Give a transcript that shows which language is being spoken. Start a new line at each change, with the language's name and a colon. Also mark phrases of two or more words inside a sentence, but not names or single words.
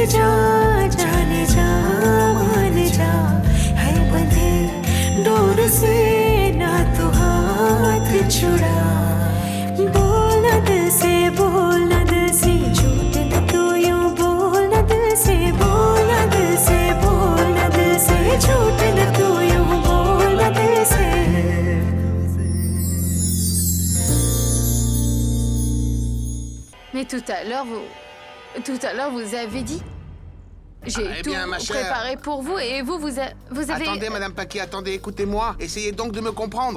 Hindi: जा जाने जा मान जा है बंधे डोर से ना तू हाथ छुड़ा बोल न दिल से बोल न दिल से झूठ न तू यूं बोल न दिल से बोल न दिल से बोल न दिल से झूठ न तू यूं बोल न दिल से
French: Mais tout à l'heure, vous avez dit. J'ai tout préparé pour vous et vous avez... Attendez, Madame Paquet, attendez, écoutez-moi. Essayez donc de me comprendre.